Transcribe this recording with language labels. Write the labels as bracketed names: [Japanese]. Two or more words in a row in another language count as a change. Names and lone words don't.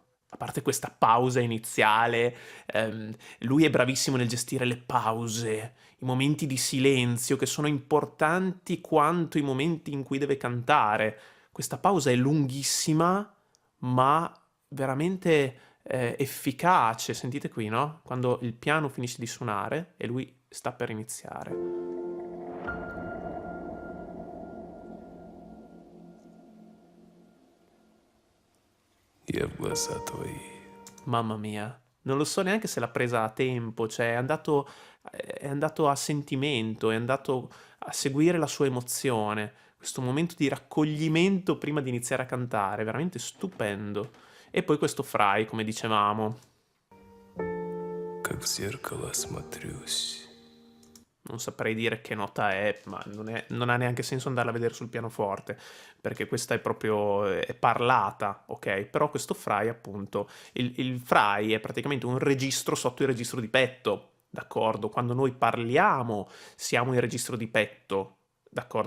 [Italian] A parte questa pausa iniziale, lui è bravissimo nel gestire le pause, i momenti di silenzio che sono importanti quanto i momenti in cui deve cantare. Questa pausa è lunghissima, ma veramente efficace. Sentite qui, no? Quando il piano finisce di suonare e lui sta per iniziare. [Russian] Я в глаза твои. [Italian] Mamma mia, non lo so neanche se l'ha presa a tempo, cioè è andato a sentimento, è andato a seguire la sua emozione, questo momento di raccoglimento prima di iniziare a cantare, veramente stupendo. E poi questo fry, come dicevamo, [Russian] Как в зеркало смотрюсь. [Italian] non saprei dire che nota è, ma non ha neanche senso andarla a vedere sul pianoforte, perché questa è proprio è parlata, ok? Però questo fry, appunto, il fry è praticamente un registro sotto il registro di petto, d'accordo? Quando noi parliamo siamo in registro di petto, d'accordo?